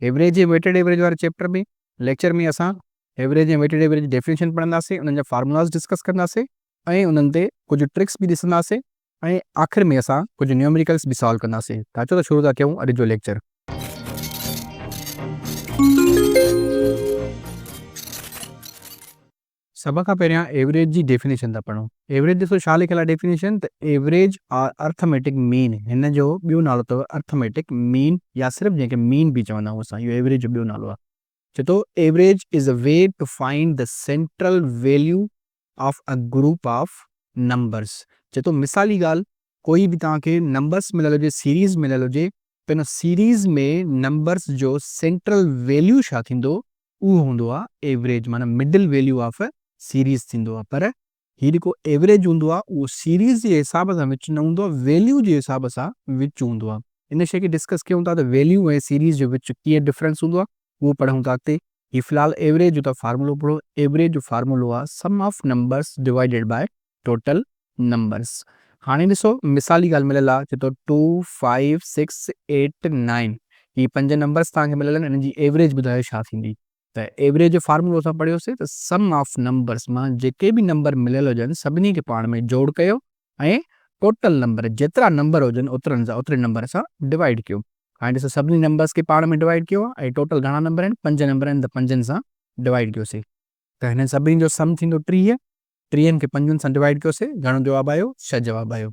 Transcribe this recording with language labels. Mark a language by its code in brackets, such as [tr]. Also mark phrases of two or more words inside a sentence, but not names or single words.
[sd] एवरेज ऐं [en] weighted average [sd] वारे चैप्टर में लेक्चर में असां एवरेज ऐं [en] weighted average [sd] जी डेफिनेशन पढ़ंदासीं, उन्हनि जा [en] formulas discuss [sd] कंदासीं ऐं उन्हनि ते कुझु ट्रिक्स बि ॾिसंदासीं ऐं आख़िर में असां कुझु न्यूमेरिकल्स बि सॉल्व कंदासीं। त अचो त शुरू था कयूं अॼु जो लेक्चर। सभ खां पहिरियां एवरेज जी डेफिनेशन था पढ़ूं। एवरेज ॾिसो छा लिखियल आहे डेफिनेशन, त [en] average or arithmetic mean. [sd] हिन जो ॿियो नालो अथव [en] arithmetic mean, [sd] या सिर्फ़ु जंहिंखे मीन बि चवंदा आहियूं असां, इहो एवरेज जो ॿियो नालो आहे। चए थो [en] average is a way to find the central value of a group of numbers. [sd] चए थो मिसाली ॻाल्हि, कोई बि तव्हांखे नंबर्स मिलियल हुजे, सीरीज़ मिलियल हुजे, त हिन सीरीज़ में नंबर्स जो [en] central value [sd] छा थींदो, उहो हूंदो आहे एवरेज, माना [en] middle value of a series [sd] थींदो आहे। पर हीउ जेको एवरेज हूंदो आहे उहो सीरीज़ जे हिसाब सां विच न हूंदो आहे, वैल्यू जे हिसाब सां विच हूंदो आहे। इन शइ खे डिस्कस कयूं था त वैल्यू ऐं सीरीज़ जे विच कीअं डिफरेंस हूंदो आहे, उहो पढ़ूं था अॻिते। ही फ़िलहाल एवरेज जो त फार्मूलो पढ़ो। एवरेज जो फार्मूलो आहे [en] sum of numbers divided by total numbers. [sd] हाणे ॾिसो मिसाली ॻाल्हि मिलियल आहे, चए थो 2 5 6 8 9, ही 5 नंबर्स तव्हांखे मिलियल आहिनि, हिननि जी एवरेज ॿुधायो छा थींदी। त एवरेज जो फार्मूलो असां पढ़ियोसीं त [en] sum of numbers, [sd] मां जेके बि नंबर मिलियल हुजनि सभिनी खे पाण में जोड़ कयो ऐं [en] total number [sd] जेतिरा नंबर हुजनि ओतिरे नंबर सां डिवाइड कयो। हाणे ॾिसो सभिनी नंबर्स खे पाण में डिवाइड कयो आहे ऐं टोटल घणा नंबर आहिनि, 5 नंबर आहिनि, त 5 सां डिवाइड कयोसीं। त हिन सभिनी जो सम थींदो 30, 30 खे 5 सां डिवाइड कयोसीं, घणो जवाबु आयो, 6 जवाबु आयो।